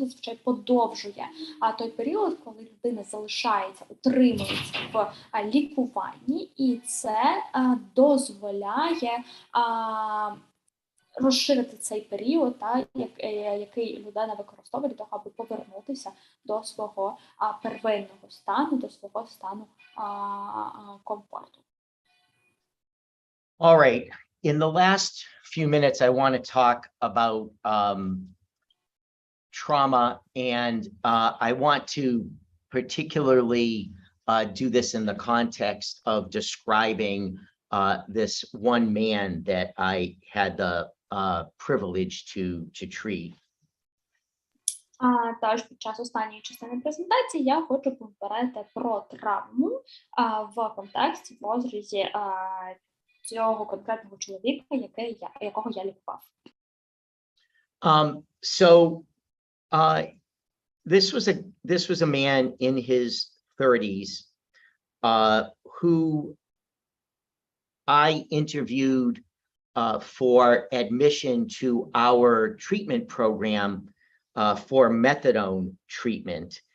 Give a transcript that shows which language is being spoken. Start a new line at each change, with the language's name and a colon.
Ukrainian: зазвичай подовжує той період, коли людина залишається, утримується в лікуванні, і це дозволяє розширити цей період, який людина використовує для того, аби повернутися до свого первинного стану, до свого стану комфорту.
English: All right. In the last few minutes, I want to talk about trauma, and I want to particularly do this in the context of describing this one man that I had the privilege to treat.
Ukrainian: Тож під час останньої частини презентації я хочу поговорити про травму в контексті, в розрізі цього конкретного чоловіка, якого я лікував.
English: So this was a man in his 30s who I interviewed for admission to our treatment program for methadone treatment.